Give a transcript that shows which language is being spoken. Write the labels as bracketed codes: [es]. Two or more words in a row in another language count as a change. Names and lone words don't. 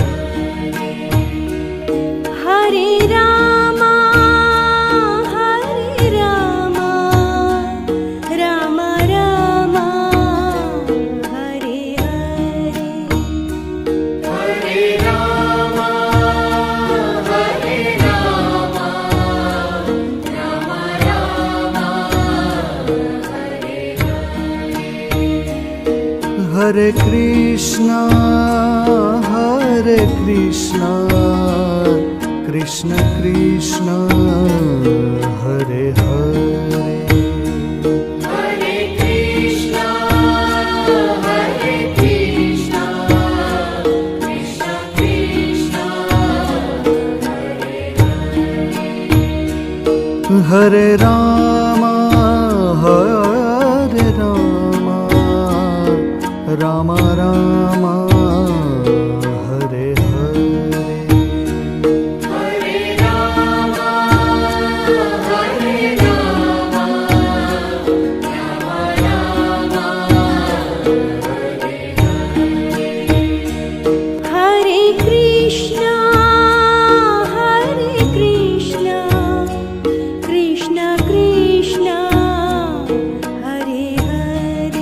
[sa] Hare Rama, Rama Rama, Hare Hare. Hare Rama, Hare Rama, Rama Rama, હરે કૃષ્ણ કૃષ્ણ કૃષ્ણ હરે હરે Hare Krishna, Hare Krishna, Krishna Krishna, હરે રામ રામ રામ હરે હરે Hare Rama, Hare Rama, Rama Rama, Hare Krishna, Krishna Krishna, Hare Hare.